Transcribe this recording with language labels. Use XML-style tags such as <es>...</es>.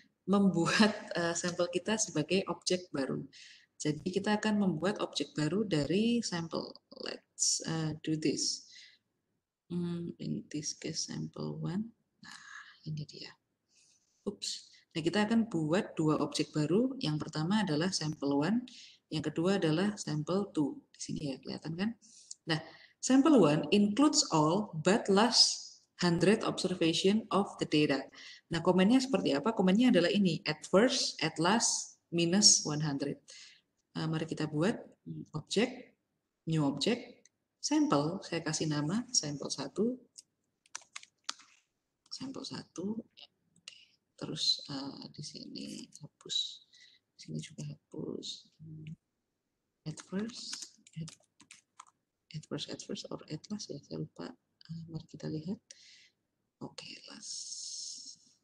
<id>Membuat sampel kita sebagai objek baru. Jadi kita akan membuat objek baru dari sampel.</id> <en>Let's do this. In this case sample 1.</en> <id>Nah, ini dia. Ups. Nah, kita akan buat dua objek baru. Yang pertama adalah sample 1, yang kedua adalah sample 2. Di sini ya, kelihatan kan?</id> <en>Nah, sample 1 includes all but last 100 observation of the data.</en> <id>Nah, komennya seperti apa? Komennya adalah ini, at first, at last, minus 100. Mari kita buat objek, new object, sampel, saya kasih nama sampel 1, sampel 1, terus di sini hapus, di sini juga hapus, at first or at last ya, saya lupa. Mari kita lihat. Oke, last.</id>